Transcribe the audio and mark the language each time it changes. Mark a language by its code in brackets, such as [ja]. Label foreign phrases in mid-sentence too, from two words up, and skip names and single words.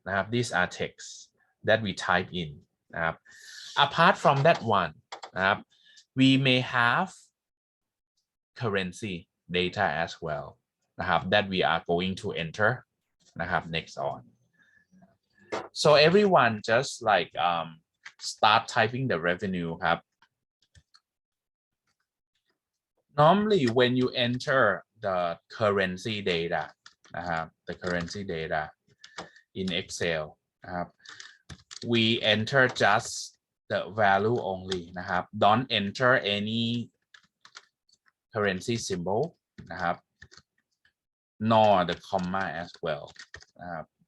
[th] นะครับ [en] these are texts that we type in [th] นะครับ [en] apart from that one [th] นะครับ [en] we may have currency data as well [th] นะครับ [en] that we are going to enter [th] นะครับ [en] next on so everyone just like start typing the revenue ครับ normally when you enter the currency data [th] นะครับ [en] the currency data in Excel [th] นะครับ [en] we enter just the value only [th] นะครับ [en] don't enter any currency symbol [th] นะครับ [en] nor the comma as well [th] นะครับ